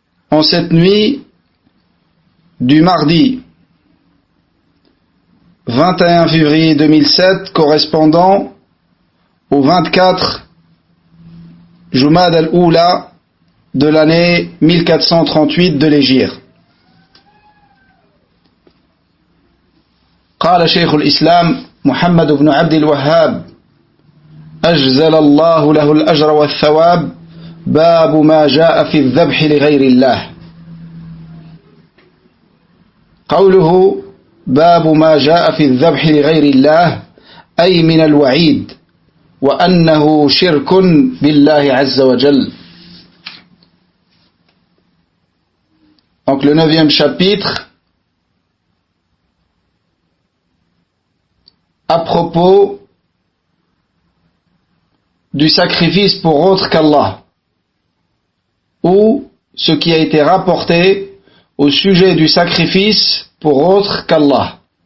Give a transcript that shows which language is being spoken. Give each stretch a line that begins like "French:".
French: En cette nuit du mardi 21 février 2007, correspondant au 24 Jumad al-Oula de l'année 1438 de l'Hégire.
Arabic: قال شيخ الإسلام محمد بن عبد الوهاب أجزل الله له الأجر والثواب باب ما جاء في الذبح لغير الله. قوله باب ما جاء في الذبح لغير الله أي من الوعيد وأنه شرك بالله عز وجل.
French: Donc le 9e chapitre à propos du sacrifice pour autre qu'Allah, ou ce qui a été rapporté au sujet du sacrifice pour autre qu'Allah.